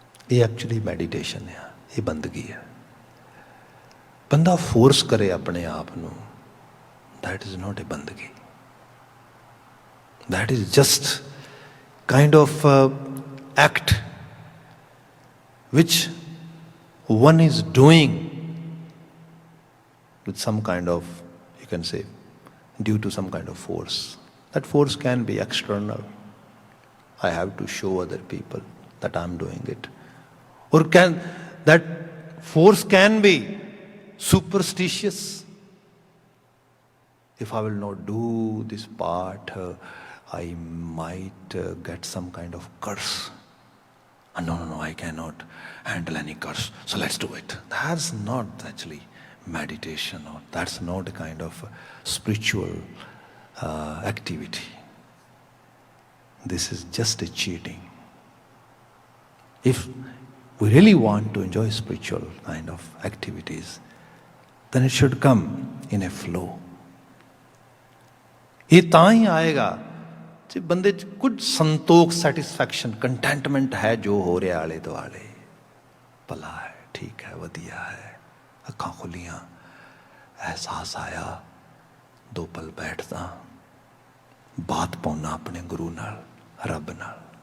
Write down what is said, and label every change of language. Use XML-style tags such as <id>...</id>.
<pa>ਇਹ actually meditation ਆ, ਇਹ ਬੰਦਗੀ ਹੈ। ਬੰਦਾ ਫੋਰਸ ਕਰੇ ਆਪਣੇ ਆਪ ਨੂੰ,</pa> <en>That is not a ਬੰਦਗੀ, that is just kind of act which one is doing with some kind of, you can say, due to some kind of force. That force can be external. I have to show other people that I'm doing it. Or that force can be superstitious. If I will not do this part, I might get some kind of curse. No, I cannot handle any curse, so let's do it. That's not actually meditation, or that's not a kind of spiritual activity. This is just a cheating. If we really want to enjoy spiritual kind of activities, then it should come in a flow.</en> <pa>ये ਤਾਂ ਹੀ ਆਏਗਾ ਜੇ ਬੰਦੇ 'ਚ ਕੁਝ ਸੰਤੋਖ, satisfaction, contentment ਹੈ ਜੋ ਹੋ ਰਿਹਾ ਆਲੇ ਦੁਆਲੇ, ਭਲਾ ਹੈ, ਠੀਕ ਹੈ, ਵਧੀਆ ਹੈ। ਅੱਖਾਂ ਖੁੱਲੀਆਂ, ਅਹਿਸਾਸ ਆਇਆ, 2 ਪਲ ਬੈਠਦਾ, ਬਾਤ ਪਾਉਣਾ ਆਪਣੇ ਗੁਰੂ ਨਾਲ, ਰੱਬ ਨਾਲ।</pa>